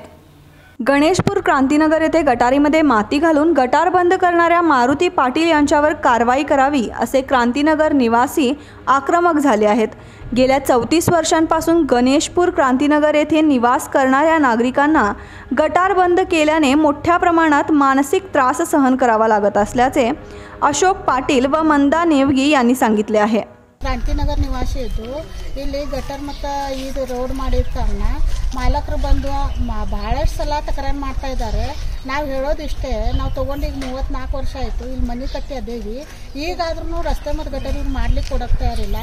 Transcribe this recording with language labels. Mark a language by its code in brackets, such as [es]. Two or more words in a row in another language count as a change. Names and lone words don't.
[mr] गणेशपूर क्रांतीनगर येथे गटारीमध्ये माती घालून गटार बंद करणाऱ्या मारुती पाटील यांच्यावर कारवाई करावी असे क्रांतीनगर निवासी आक्रमक झाले आहेत। गेल्या 34 वर्षांपासून गणेशपूर क्रांतीनगर येथे निवास करणाऱ्या नागरिकांना गटार बंद केल्याने मोठ्या प्रमाणात मानसिक त्रास सहन करावा लागत असल्याचे अशोक पाटील व मंदा नेवगी यांनी सांगितले आहे। [kn] ಕ್ರಾಂತಿನಗರ ನಿವಾಸಿ ಇದ್ದು ಇಲ್ಲಿ ಗಟರ್ ಮತ್ತು ಇದು ರೋಡ್ ಮಾಡಿದ ಕಾರಣ ಮಾಲಕರು ಬಂದು ಬಹಳಷ್ಟು ಸಲ ತಕರಾರು ಮಾಡ್ತಾ ಇದ್ದಾರೆ। ನಾವು ಹೇಳೋದಿಷ್ಟೇ, ನಾವು ತೊಗೊಂಡು ಈಗ 34 ವರ್ಷ ಆಯಿತು, ಇಲ್ಲಿ ಮನೆ ಕಟ್ಟಿ ಅದೇವಿ. ಈಗಾದ್ರೂ ರಸ್ತೆ ಮತ್ತು ಗಟರ್ ಇವ್ರು ಮಾಡ್ಲಿಕ್ಕೆ ಕೊಡೋಕ್ಕೆ ತಯಾರಿಲ್ಲ.